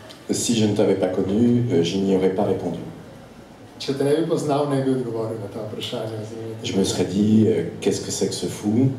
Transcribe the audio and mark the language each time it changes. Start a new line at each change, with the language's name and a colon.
French: Si je ne t'avais pas connu, je n'y aurais pas répondu.
Slovenian: Če te ne bi poznal, ne bi odgovoril na ta vprašanja.
French: Je me serais dit, qu'est-ce que c'est que ce fou?